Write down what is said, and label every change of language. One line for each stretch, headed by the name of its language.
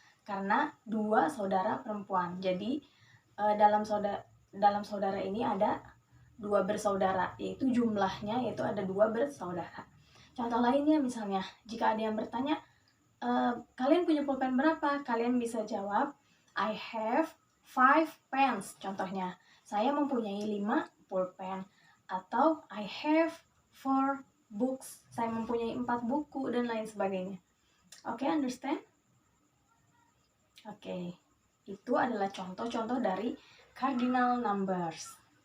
Indonesian: Karena 2 saudara perempuan. Jadi, dalam saudara ini ada 2 bersaudara, yaitu jumlahnya yaitu ada 2 bersaudara. Contoh lainnya misalnya, jika ada yang bertanya, kalian punya pulpen berapa? Kalian bisa jawab,
English: I have 5 pens.
Indonesian: Contohnya, saya mempunyai 5 pulpen. Atau
English: I have 4 books.
Indonesian: Saya mempunyai 4 buku dan lain sebagainya. Oke, understand? Oke, itu adalah contoh-contoh dari cardinal numbers.